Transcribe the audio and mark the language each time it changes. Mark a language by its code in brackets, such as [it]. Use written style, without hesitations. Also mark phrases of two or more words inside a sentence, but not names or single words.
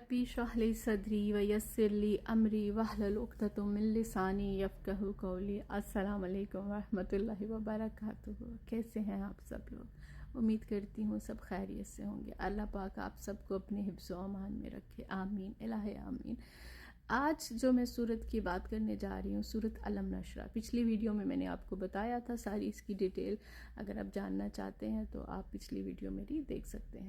[ar] رب اشرح لي صدري ويسر لي أمري واحلل عقدة من لساني يفقهوا قولي. السلام عليكم ورحمة الله وبركاته. [hi] कैसे हैं आप सब लोग? उम्मीद करती हूँ सब खैरियत से होंगे। अल्लाह पाक आप सबको अपने हिफ्ज़ व अमान में रखे, आमीन इलाही आमीन। आज जो मैं सूरत की बात करने जा रही हूँ, सूरत अलम नशरा। पिछली वीडियो में मैंने आपको बताया था सारी इसकी डिटेल। अगर आप जानना चाहते हैं तो आप पिछली वीडियो मेरी देख सकते हैं।